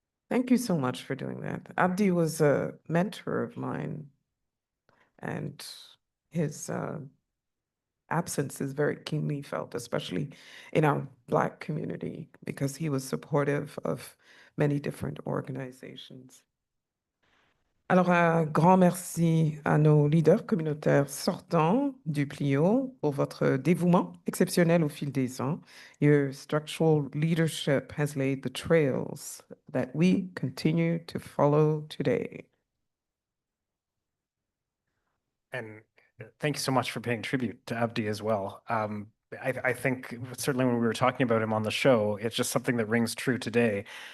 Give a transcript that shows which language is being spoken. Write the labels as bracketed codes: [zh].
[en] Thank you so much for doing that. Abdi was a mentor of mine, and his absence is very keenly felt, especially in our Black community, because he was supportive of many different organizations. [fr] Alors, un grand merci à nos leaders communautaires sortants du Plio pour votre dévouement exceptionnel au fil des ans. [en] Your structural leadership has laid the trails that we continue to follow today. And thank you so much for paying tribute to Abdi as well. I think certainly when we were talking about him on the show, it's just something that rings true today.